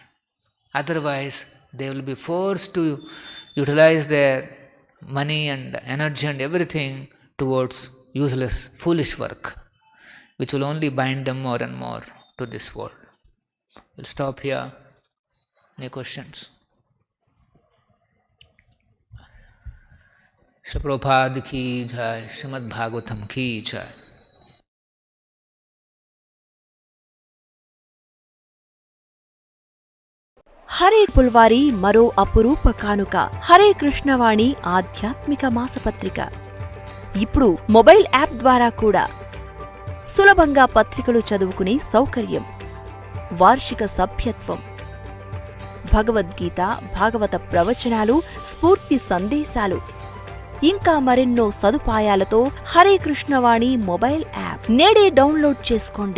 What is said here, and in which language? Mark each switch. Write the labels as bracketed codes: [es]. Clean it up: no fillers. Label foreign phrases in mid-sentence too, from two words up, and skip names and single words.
[en] Otherwise, they will be forced to utilize their money and energy and everything towards useless, foolish work, which will only bind them more and more to this world. We'll stop here. Any questions? [hi] श्री प्रभुपाद की जय, श्रीमद् भागवतम् की जय. [te] హరే పుల్వారి మరో అపురూప కానుక హరే కృష్ణవాణి ఆధ్యాత్మిక మాసపత్రిక. ఇప్పుడు [en] mobile app [te] ద్వారా కూడా సులభంగా పత్రికలు చదువుకునే సౌకర్యం, వార్షిక సభ్యత్వం, భగవద్గీత, భాగవత ప్రవచనాలు, స్ఫూర్తి సందేశాలు, ఇంకా మరెన్నో సదుపాయాలతో హరే కృష్ణవాణి [en] mobile app [te] నేడే డౌన్లోడ్ చేసుకోండి.